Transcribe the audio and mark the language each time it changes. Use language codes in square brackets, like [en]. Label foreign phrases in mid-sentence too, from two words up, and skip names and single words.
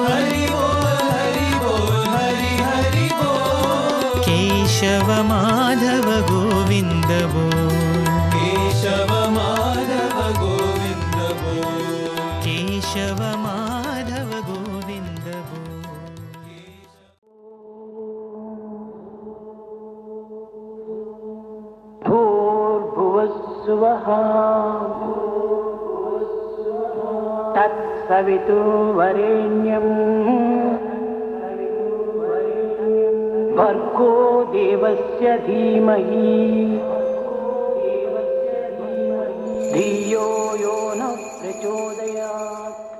[hi] हरि बोल हरि बोल हरि हरि बोल केशव माधव गोविंद बोल केशव माधव गोविंद बोल केशव माधव गोविंद बोल [sa] भूर्भुवस्सुवः तत्सवितुर्वरेण्यम् भर्गो देवस्य धीमहि धियो यो न प्रचोदयात्